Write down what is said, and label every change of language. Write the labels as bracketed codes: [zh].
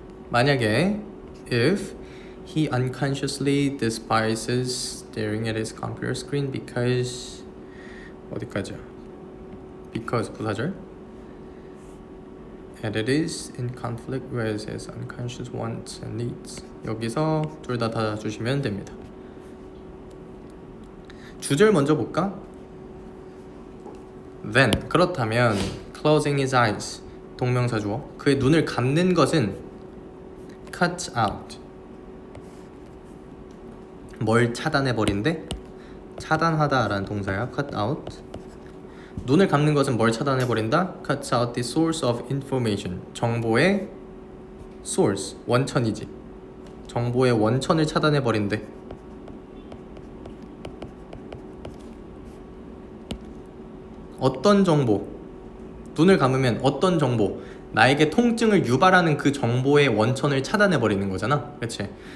[ko] 만약에 [en] if he unconsciously despises staring at his computer screen because [ko] 어디까지야? [en] because [ko] 부사절 [en] and it is in conflict with his unconscious wants and needs. [ko] 여기서 둘 다 닫아주시면 됩니다. 주절 먼저 볼까? [en] Then [ko] 그렇다면 [en] closing his eyes [ko] 동명사 주어 그의 눈을 감는 것은 [en] cut out [ko] 뭘 차단해버린대? 차단하다 라는 동사야. cut out 눈을 감는 것은 뭘 차단해버린다? [en] cut out the source of information [ko] 정보의 [en] source [ko] 원천이지. 정보의 원천을 차단해버린대. 어떤 정보? 눈을 감으면 어떤 정보? 나에게 통증을 유발하는 그 정보의 원천을 차단해버리는 거잖아. 그치?